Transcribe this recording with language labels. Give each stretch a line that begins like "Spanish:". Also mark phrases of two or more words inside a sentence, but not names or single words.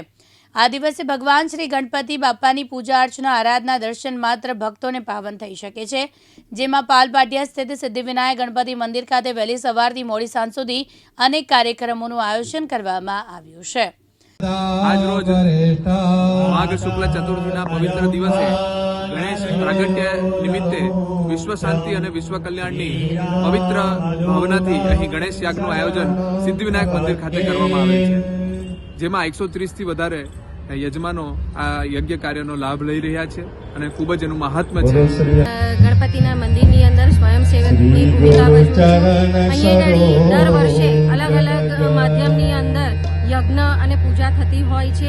Gujarati: આ દિવસે ભગવાન શ્રી ગણપતિ બાપાની પૂજા અર્ચના આરાધના દર્શન માત્ર ભક્તોને પાવન થઈ શકે છે, જેમાં પાલ પાટિયા સ્થિત સિદ્ધિવિનાયક ગણપતિ મંદિર ખાતે વહેલી સવારથી મોડી સાંજ સુધી અનેક કાર્યક્રમોનું આયોજન કરવામાં આવ્યું છે। આજ રોજ માઘ શુક્લ ચતુર્થીના પવિત્ર દિવસે ગણેશ પ્રાગટ્ય નિમિત્તે વિશ્વ શાંતિ ઔર વિશ્વ કલ્યાણની પવિત્ર ભાવનાથી અહીં ગણેશ યાગનું આયોજન સિદ્ધિવિનાયક મંદિર ખાતે કરવામાં આવે છે, જેમાં 130 થી વધારે યજમાનો આ યજ્ઞ કાર્યનો લાભ લઈ રહ્યા છે અને ખૂબ જ એનું મહાત્મ્ય છે। ગણપતિના મંદિરની અંદર સ્વયંસેવકની ભૂમિકા ભજવું અહીંયા દર વર્ષે અલગ અલગ માધ્યમની અંદર યજ્ઞ અને પૂજા થતી હોય છે।